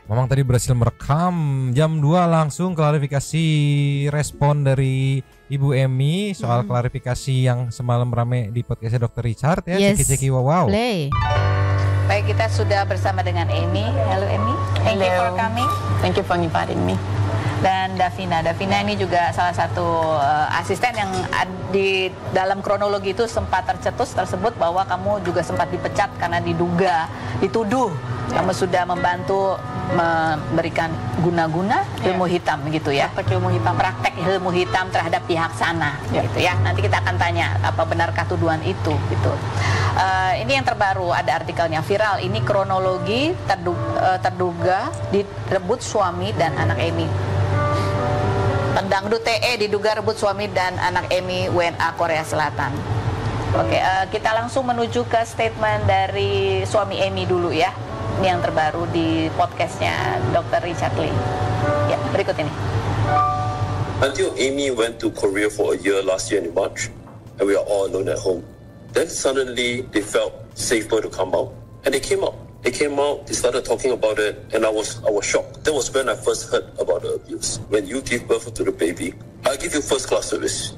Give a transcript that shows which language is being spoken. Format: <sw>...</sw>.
<id>Mamang tadi berhasil merekam jam 2 langsung klarifikasi respon dari Ibu Emi soal klarifikasi yang semalam rame di podcastnya Dr. Richard ya. Ceki-ceki wow.</id> <en>Play.</en> <id>Baik, kita sudah bersama dengan Emi.</id> <en>Halo Emi, thank you for coming. Thank you for inviting me.</en> <id>Dan Davina ini juga salah satu asisten yang di dalam kronologi itu sempat tercetus tersebut bahwa kamu juga sempat dipecat karena dituduh kamu sudah membantu memberikan guna-guna ilmu hitam gitu ya. Praktek ilmu hitam terhadap pihak sana gitu ya. Nanti kita akan tanya apa benarkah tuduhan itu gitu. Ini yang terbaru, ada artikelnya viral. Ini kronologi terduga direbut suami dan anak Emi. Pendangdut TE diduga rebut suami dan anak Emi WNA Korea Selatan. Oke, kita langsung menuju ke statement dari suami Emi dulu ya. Ini yang terbaru di podcastnya Dr. Richard Lee. Ya, berikut ini.</id> <en>Until Amy went to Korea for a year last year in March, and we are all alone at home. Then suddenly they felt safer to come out, and they came out. They came out, they started talking about it, and I was shocked. That was when I first heard about the abuse. When you give birth to the baby, I'll give you first class service.</en>